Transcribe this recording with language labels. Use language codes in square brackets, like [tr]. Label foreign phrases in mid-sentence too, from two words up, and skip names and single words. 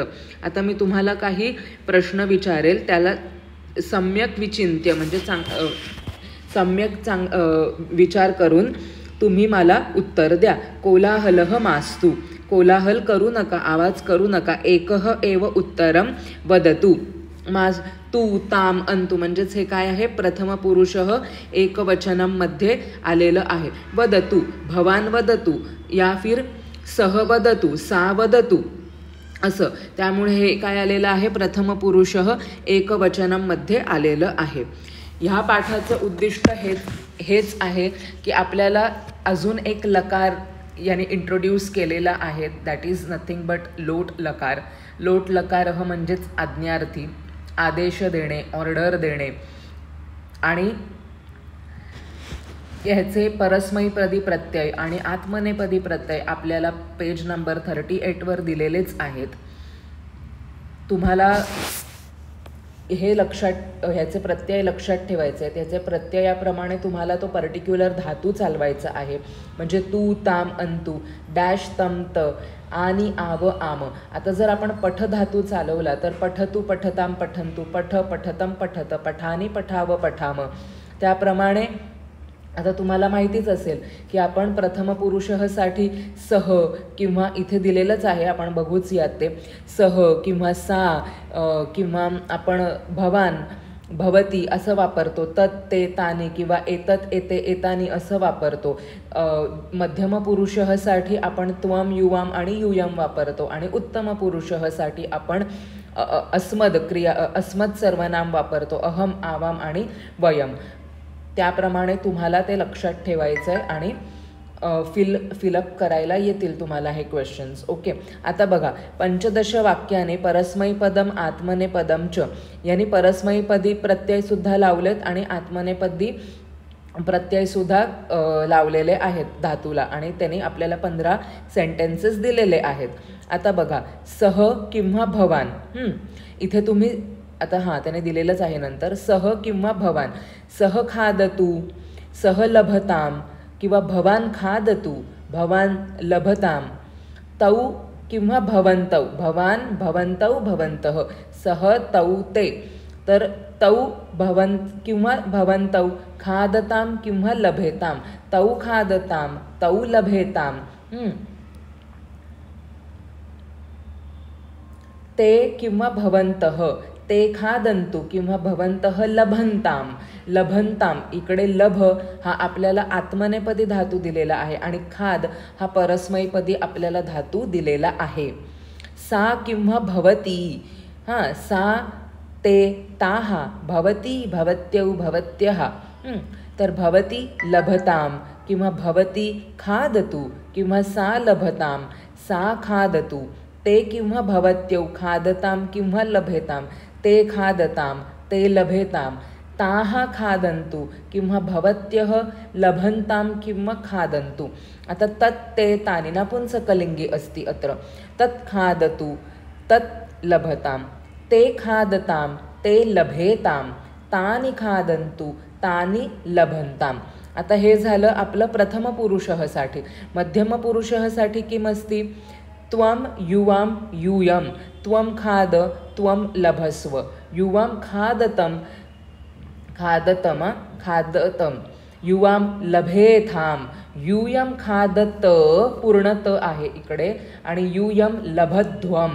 [mr] आता मी तुम्हाला काही प्रश्न विचारेल, त्याला [sa] सम्यक विचिन्त्य [mr] म्हणजे सम्यक विचार करून तुम्ही मला उत्तर द्या. [sa] कोलाहलः मास्तु. [mr] कोलाहल करू नका, आवाज करू नका. [sa] एकः एव उत्तरम वदतु. तू, ताम, अंतु [mr] म्हणजेच हे काय आहे? [sa] प्रथम पुरुषः एकवचनम [mr] मध्ये आलेलं आहे. [sa] वदतु, भवान वदतु, या फिर सह वदतु, सा वदतु असं. [mr] त्यामुळे हे काय आलेलं आहे? [sa] प्रथम पुरुषः एकवचनम [mr] मध्ये आलेलं आहे. ह्या पाठाचं उद्दिष्ट हेच आहे की आपल्याला अजून एक लकार याने इंट्रोड्यूस केलेला आहे. [en] that is nothing but [mr] लोट लकार. लोट लकार म्हणजेच आज्ञार्थी, आदेश देणे, ऑर्डर देणे. आणि ह्याचे परस्मैपदी प्रत्यय आणि आत्मनेपदी प्रत्यय आपल्याला पेज नंबर 38 वर दिलेलेच आहेत. तुम्हाला हे ह्याचे प्रत्यय लक्षात ठेवायचे आहेत. ह्याचे प्रत्ययाप्रमाणे तुम्हाला तो पर्टिक्युलर धातू चालवायचा आहे. म्हणजे तू, [sa] ताम, अंतू, डॅश, तम, त आणि आव, आम. [mr] आता जर आपण पठ धातू चालवला तर [sa] पठतू, पठताम, पठंतू, पठ, पठतम, पठत, पठानी, पठाव, पठाम. [mr] त्याप्रमाणे आता तुम्हाला माहितीच असेल की आपण प्रथम पुरुषसाठी सह किंवा इथे दिलेलंच आहे, आपण बघूच यात ते सह किंवा सा किंवा आपण [sa] भवान, भवती [mr] असं वापरतो. [sa] तत्, ते, तानी [mr] किंवा [sa] एतत्, एते, एतानी [mr] असं वापरतो. मध्यम पुरुषसाठी आपण [sa] त्वम, युवाम आणि युयम [mr] वापरतो. आणि उत्तम पुरुषसाठी आपण अस्मद सर्वनाम वापरतो. [sa] अहम, आवाम आणि वयम. [mr] त्याप्रमाणे तुम्हाला ते लक्षात ठेवायचं आहे आणि फिलअप करायला येतील तुम्हाला हे क्वेश्चन्स. ओके, आता बघा, पंचदश वाक्याने [sa] परस्मैपदम आत्मनेपदम च [mr] यांनी परस्मैपदी प्रत्ययसुद्धा लावलेत आणि आत्मनेपदी प्रत्ययसुद्धा लावलेले आहेत धातूला आणि त्यांनी आपल्याला 15 सेंटेन्सेस दिलेले आहेत. आता बघा, सह किंवा भवान. इथे तुम्ही आता त्याने दिलेलंच आहे नंतर, सह किंवा भवान. [sa] सह खादतू, सह लभताम किंवा भवान खादतू, भवान लभताम. तौ किंवा भवन्तौ, भवान भवन्तौ भवन्तः. सह तौ ते, तर तौ किंवा भवन्तौ. खादताम किंवा लभेताम, तौ खादताम, तौ लभेताम. ते किंवा भवन्तः, ते खादन्तु किंवा भवन्तः लभन्ताम, लभन्ताम. [mr] इकडे लभ हा आपल्याला आत्मनेपदी धातू दिलेला आहे आणि खाद हा परस्मैपदी आपल्याला धातू दिलेला आहे. [sa] सा किंवा भवती, सा, ते, ताहा, भवती, भवत्यौ, भवत्यः. तर भवती लभताम किंवा भवती खादतु किंवा सा लभताम, सा खादतु. ते किंवा भवत्यौ खादताम किंवा लभेताम, ते खादताम, ते लभेताम. ताः खादन्तु किंवा भवत्यः लभन्ताम किंवा खादन्तु. आता तत्, ते, तानि नपुंसकलिंगी अस्ति अत्र. तत् खादतु, तत् लभताम, ते खादताम, ते लभेताम, तानि खादन्तु, तानि लभन्ताम. [mr] आता हे झालं आपलं प्रथम पुरुषसाठी. मध्यम पुरुषसाठी [sa] किम अस्ति? त्वम, युवाम, यूयम. त्वम खाद, त्वम लभस्व. युवाम खादतम, खादतम, खादतम. युवाम लभेथाम, यूयम खादत, [mr] पूर्णत आहे इकडे, आणि [sa] यूयम लभध्वम.